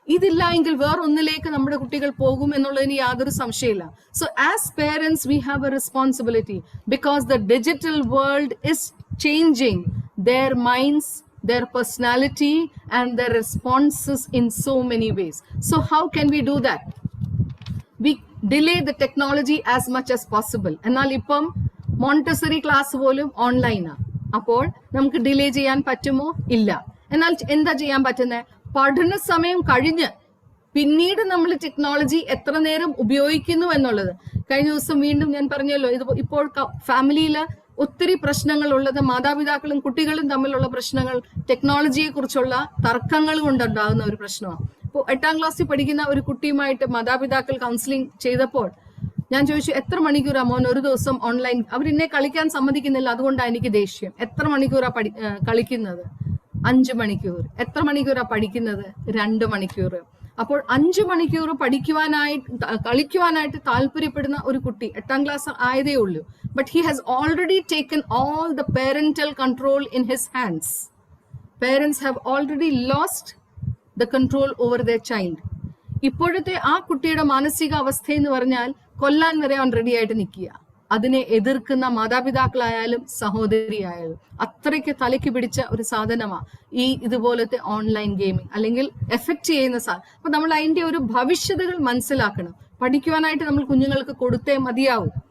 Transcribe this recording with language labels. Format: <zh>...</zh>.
<ml>ഇതില്ല എങ്കിൽ വേറൊന്നിലേക്ക് നമ്മുടെ കുട്ടികൾ പോകും എന്നുള്ളതിന് യാതൊരു സംശയമില്ല.</ml> <en>So as parents we have a responsibility, because the digital world is changing their minds, their personality and their responses in so many ways. So how can we do that? We delay the technology as much as possible.</en> <ml>എന്നാൽ ഇപ്പം Montessori class പോലും ഓൺലൈനാ. അപ്പോൾ നമുക്ക് delay ചെയ്യാൻ പറ്റുമോ? ഇല്ല. എന്നാൽ എന്താ ചെയ്യാൻ പറ്റുന്നത്? പഠന സമയം കഴിഞ്ഞ് പിന്നീട് നമ്മൾ ടെക്നോളജി എത്ര നേരം ഉപയോഗിക്കുന്നു എന്നുള്ളത്. കഴിഞ്ഞ ദിവസം വീണ്ടും ഞാൻ പറഞ്ഞല്ലോ, ഇത് ഇപ്പോൾ ഫാമിലിയിൽ ഒത്തിരി പ്രശ്നങ്ങൾ ഉള്ളത് മാതാപിതാക്കളും കുട്ടികളും തമ്മിലുള്ള പ്രശ്നങ്ങൾ ടെക്നോളജിയെ കുറിച്ചുള്ള തർക്കങ്ങൾ കൊണ്ടുണ്ടാകുന്ന ഒരു പ്രശ്നമാണ്. ഇപ്പോൾ 8ാം ക്ലാസ്സിൽ പഠിക്കുന്ന ഒരു കുട്ടിയുമായിട്ട് മാതാപിതാക്കൾ കൗൺസിലിംഗ് ചെയ്തപ്പോൾ ഞാൻ ചോദിച്ചു, എത്ര മണിക്കൂറാ മോൻ ഒരു ദിവസം ഓൺലൈൻ? അവരെന്നെ കളിക്കാൻ സമ്മതിക്കുന്നില്ല, അതുകൊണ്ടാണ് എനിക്ക് ദേഷ്യം. എത്ര മണിക്കൂറാ കളിക്കുന്നത്? 5 മണിക്കൂർ. എത്ര മണിക്കൂറാ പഠിക്കുന്നത്? 2 മണിക്കൂർ. അപ്പോൾ 5 മണിക്കൂർ കളിക്കുവാനായിട്ട് താല്പര്യപ്പെടുന്ന ഒരു കുട്ടി 8ാം ക്ലാസ് ആയതേ ഉള്ളൂ.</ml> <en>But he has already taken all the parental control in his hands. Parents have already lost the control over their child.</en> <ml>ഇപ്പോഴത്തെ ആ കുട്ടിയുടെ മാനസിക അവസ്ഥ എന്ന് പറഞ്ഞാൽ കൊല്ലാൻ വരെ അവൻ റെഡി ആയിട്ട് നിൽക്കുക. അതിനെ എതിർക്കുന്ന മാതാപിതാക്കളായാലും സഹോദരിയായാലും അത്രയ്ക്ക് തലയ്ക്ക് പിടിച്ച ഒരു സാധനമാണ് ഈ ഇതുപോലത്തെ ഓൺലൈൻ ഗെയിമിംഗ്, അല്ലെങ്കിൽ എഫക്റ്റ് ചെയ്യുന്ന സാധനം. അപ്പൊ നമ്മൾ അതിന്റെ ഒരു ഭവിഷ്യതകൾ മനസ്സിലാക്കണം. പഠിക്കുവാനായിട്ട് നമ്മൾ കുഞ്ഞുങ്ങൾക്ക് കൊടുത്തേ മതിയാവും.</ml>